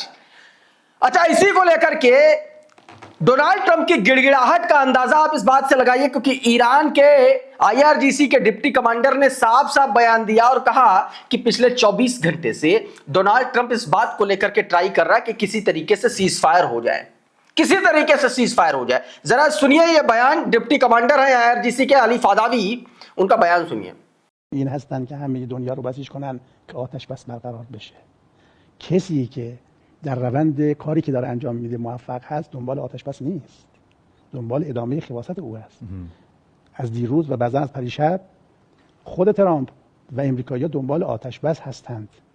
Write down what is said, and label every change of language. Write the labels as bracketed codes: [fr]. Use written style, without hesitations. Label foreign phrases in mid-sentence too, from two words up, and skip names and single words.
[hi] अच्छा, इसी को लेकर के डोनाल्ड ट्रंप की गिड़गिड़ाहट का अंदाजा आप इस बात से लगाइए, क्योंकि ईरान के आईआरजीसी के [en] deputy commander [hi] ने साफ साफ बयान दिया और कहा कि पिछले 24 घंटे से डोनाल्ड ट्रंप इस बात को लेकर के ट्राई कर रहा है कि किसी तरीके से [en] cease fire [hi] हो जाए, किसी तरीके से [en] cease fire [hi] हो जाए। जरा सुनिए ये बयान, [en] deputy commander [hi] है आईआरजीसी के अली फादावी, उनका बयान सुनिए। [fa] این هستن که همه دنیا رو بسیج کنن که آتش بس برقرار بشه. کسی که در روند کاری که داره انجام میده موفق هست دنبال آتش بس نیست، دنبال ادامه خباثت او است. از دیروز و بعضا از پریشب خود ترامپ و امریکایی‌ها دنبال آتش بس هستند.